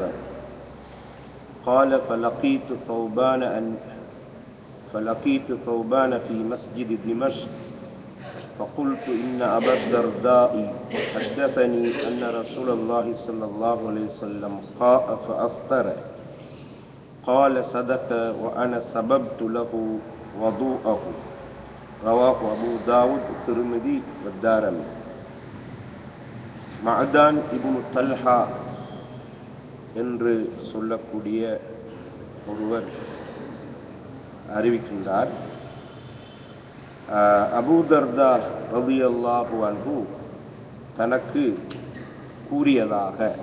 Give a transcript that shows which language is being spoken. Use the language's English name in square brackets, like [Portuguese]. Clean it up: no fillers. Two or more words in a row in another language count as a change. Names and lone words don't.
[Arabic] قال فلقيت ثوبان في مسجد دمشق فقلت إن أبا الدرداء حدثني أن رسول الله صلى الله عليه وسلم قاء فأفطر. قال صدق وأنا سببت له وضوءه. رواه أبو داود الترمذي والدارمي. [Tamil] மஅதான் இப்னு தல்ஹா என்று சொல்லக்கூடிய ஒருவர் அறிவிக்கின்றார், அபூ தர்தா [Arabic] رضي الله عنه [Tamil] தனக்கு கூறியதாக,